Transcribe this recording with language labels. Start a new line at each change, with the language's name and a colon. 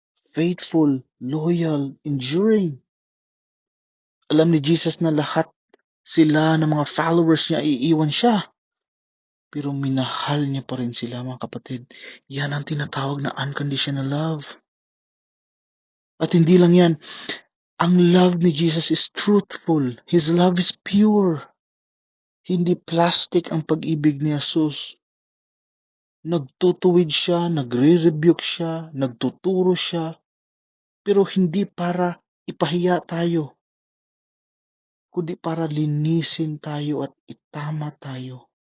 English: Faithful, loyal, enduring.
Filipino: Alam ni Jesus na lahat sila ng mga followers niya iiwan siya. Pero minahal niya pa rin sila, mga kapatid. Yan ang tinatawag na
English: unconditional love.
Filipino: At hindi lang yan. Ang love ni Jesus
English: is truthful. His love is pure.
Filipino: Hindi plastic ang pag-ibig ni Jesus. Nagtutuwid siya, nagre-rebuke siya, nagtuturo siya, pero hindi para ipahiya tayo, kundi para linisin tayo at itama tayo.